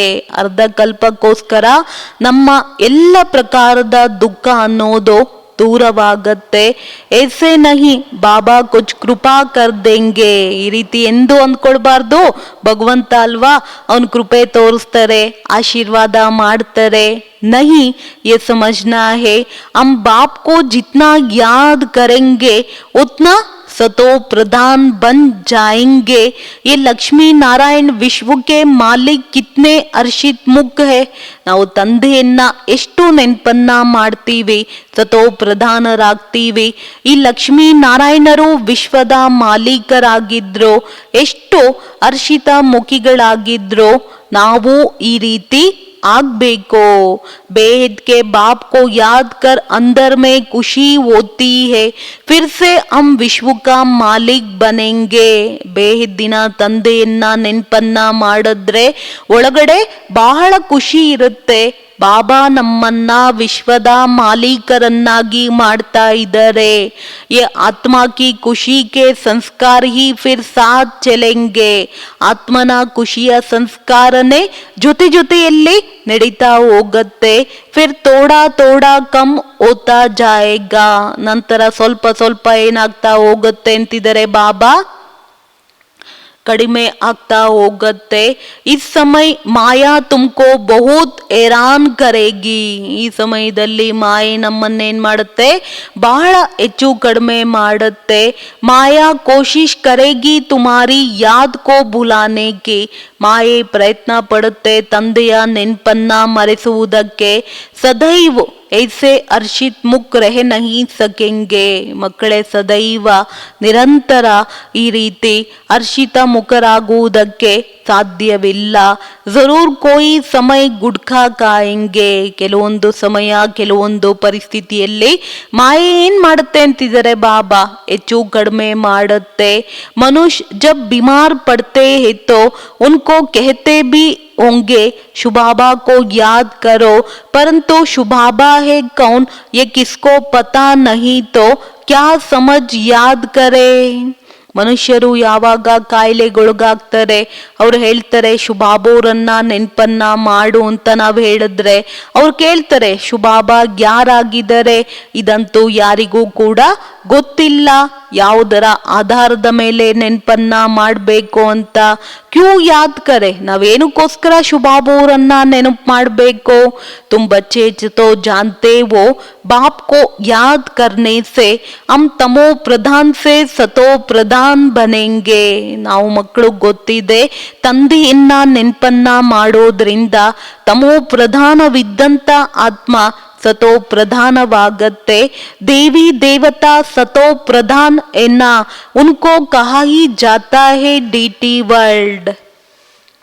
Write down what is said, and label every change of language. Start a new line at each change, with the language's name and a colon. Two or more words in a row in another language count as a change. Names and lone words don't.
Kannada: ಅರ್ಧ ಕಲ್ಪಕ್ಕೋಸ್ಕರ ನಮ್ಮ ಎಲ್ಲ ಪ್ರಕಾರದ ದುಃಖ ಅನ್ನೋದು ದೂರವಾಗತ್ತೆ.
Hindi: ऐसे नहीं बाबा कुछ कृपा कर देंगे.
Kannada: ಈ ರೀತಿ ಎಂದು ಅಂದ್ಕೊಳ್ಬಾರ್ದು. ಭಗವಂತ ಅಲ್ವಾ, ಅವನ್ ಕೃಪೆ ತೋರಿಸ್ತಾರೆ, ಆಶೀರ್ವಾದ ಮಾಡ್ತಾರೆ.
Hindi: नहीं, ये समझना है हम बाप को जितना याद करेंगे उतना सतो प्रधान बन जाएंगे. ये लक्ष्मी नारायण विश्व के मालिक कितने हर्षित मुख है.
Kannada: ನಾವು ತಂದೆಯನ್ನ ಎಷ್ಟು ನೆನ್ಪನ್ನ ಮಾಡ್ತೀವಿ, ಸತೋ ಪ್ರಧಾನರಾಗ್ತೀವಿ. ಈ ಲಕ್ಷ್ಮೀ ನಾರಾಯಣರು ವಿಶ್ವದ ಮಾಲೀಕರಾಗಿದ್ರು, ಎಷ್ಟು ಹರ್ಷಿತ ಮುಖಿಗಳಾಗಿದ್ರು. ನಾವು ಈ ರೀತಿ ಆಗ್ಬೇಕು.
Hindi: बेहद के बाप को याद कर अंदर में खुशी होती है, फिर से हम विश्व का मालिक बनेंगे.
Kannada: ಬೇಹದ್ದಿನ ತಂದೆಯನ್ನ ನೆನ್ಪನ್ನ ಮಾಡಿದ್ರೆ ಒಳಗಡೆ ಬಹಳ ಖುಷಿ ಇರುತ್ತೆ. ಬಾಬಾ ನಮ್ಮನ್ನ ವಿಶ್ವದ ಮಾಲೀಕರನ್ನಾಗಿ ಮಾಡ್ತಾ ಇದ್ದಾರೆ.
Hindi: ये आत्मा की खुशी के संस्कार ही फिर साथ चलेंगे.
Kannada: ಆತ್ಮನ ಖುಷಿಯ ಸಂಸ್ಕಾರನೇ ಜೊತೆ ಜೊತೆಯಲ್ಲಿ ನಡೀತಾ ಹೋಗತ್ತೆ.
Hindi: फिर थोड़ा थोड़ा कम होता जाएगा.
Kannada: ನಂತರ ಸ್ವಲ್ಪ ಸ್ವಲ್ಪ ಏನಾಗ್ತಾ ಹೋಗುತ್ತೆ ಅಂತಿದ್ದಾರೆ ಬಾಬಾ, ಕಡಿಮೆ ಆಗ್ತಾ ಹೋಗತ್ತೆ.
Hindi: इस समय माया तुमको बहुत हैरान करेगी.
Kannada: ಈ ಸಮಯದಲ್ಲಿ ಮಾಯೆ ನಮ್ಮನ್ನೇನ್ ಮಾಡುತ್ತೆ, ಬಹಳ ಹೆಚ್ಚು ಕಡಿಮೆ ಮಾಡುತ್ತೆ.
Hindi: माया कोशिश करेगी तुम्हारी याद को भुलाने की.
Kannada: ಮಾಯೆ ಪ್ರಯತ್ನ ಪಡುತ್ತೆ ತಂದೆಯ ನೆನ್ಪನ್ನ ಮರೆಸುವುದಕ್ಕೆ.
Hindi: ಸದೈವ್ ऐसे हर्षित मुख रह नहीं सकेंगे.
Kannada: ಮಕ್ಕಳೇ, ಸದೈವ ನಿರಂತರ ಈ ರೀತಿ ಹರ್ಷಿತ ಮುಖರಾಗುವುದಕ್ಕೆ ಸಾಧ್ಯವಿಲ್ಲ.
Hindi: ज़रूर कोई समय घुटका खाएंगे.
Kannada: ಕೆಲವೊಂದು ಸಮಯ, ಕೆಲವೊಂದು ಪರಿಸ್ಥಿತಿಯಲ್ಲಿ ಮಾಯೆ ಏನ್ ಮಾಡುತ್ತೆ ಅಂತಿದ್ದಾರೆ ಬಾಬಾ, ಹೆಚ್ಚು ಕಡಿಮೆ ಮಾಡುತ್ತೆ.
Hindi: मनुष्य जब बीमार पड़ते हैं तो उनको कहते भी होंगे शुभाबा को याद करो, परंतु शुभाबा है कौन ये किसको पता नहीं, तो क्या समझ याद करे.
Kannada: ಮನುಷ್ಯರು ಯಾವಾಗ ಕಾಯಿಲೆಗೊಳಗಾಗ್ತಾರೆ, ಅವ್ರು ಹೇಳ್ತಾರೆ ಶುಭಾಬೋರನ್ನ ನೆನ್ಪನ್ನ ಮಾಡು ಅಂತ ನಾವು ಹೇಳಿದ್ರೆ ಅವ್ರು ಕೇಳ್ತಾರೆ ಶುಭಾಬಾ ಯಾರಾಗಿದ್ದಾರೆ. ಇದಂತೂ ಯಾರಿಗೂ ಕೂಡ ಗೊತ್ತಿಲ್ಲ, ಯಾವುದರ ಆಧಾರದ ಮೇಲೆ ನೆನ್ಪನ್ನ ಮಾಡಬೇಕು ಅಂತ.
Hindi: क्यों याद करें,
Kannada: ನಾವೇನಕ್ಕೋಸ್ಕರ ಶುಭಾಬೋರನ್ನ ನೆನಪು ಮಾಡಬೇಕು.
Hindi: तुम बच्चे तो जानते हो बाप को याद करने से हम तमो प्रधान से सतो प्रधान बनेंगे.
Kannada: ನಾವು ಮಕ್ಕಳು ಗೊತ್ತಿದೆ, ತಂದೆಯನ್ನ ನೆನ್ಪನ್ನ ಮಾಡೋದ್ರಿಂದ ತಮೋ ಪ್ರಧಾನವಿದ್ದಂತ ಆತ್ಮ ಸತೋ ಪ್ರಧಾನವಾಗತ್ತೆ.
Hindi: देवी देवता सतो प्रधान ना उनको कहा ही जाता है
English: deity world.